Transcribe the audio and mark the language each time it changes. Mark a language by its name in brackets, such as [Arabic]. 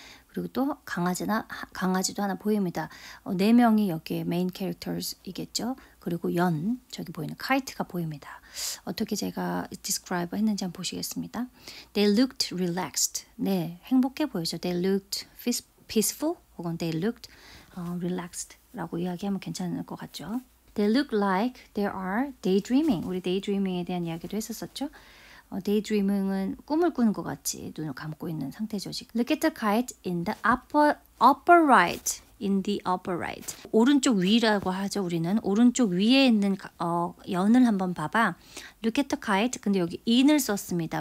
[Korean] 그리고 또 강아지도 하나 보입니다. 4명이 여기에 메인 캐릭터이겠죠. 그리고 저기 보이는 카이트가 보입니다. 어떻게 제가 describe 했는지 한번 보시겠습니다. [English] They looked relaxed. [Korean] 네, 행복해 보이죠. [English] They looked peaceful [Korean] 혹은 [English] they looked relaxed [Korean] 라고 이야기하면 괜찮을 것 같죠. [English] They look like they are daydreaming. [Korean] 우리 daydreaming에 대한 이야기도 했었었죠. daydreaming은 꿈을 꾸는 것 같이 눈을 감고 있는 상태죠. 지금. [English] Look at the kite in the upper right. In the upper right. [Korean] 오른쪽 위라고 하죠. 우리는 오른쪽 위에 있는 연을 한번 봐봐. [English] Look at the kite. [Korean] 근데 여기 in을 썼습니다.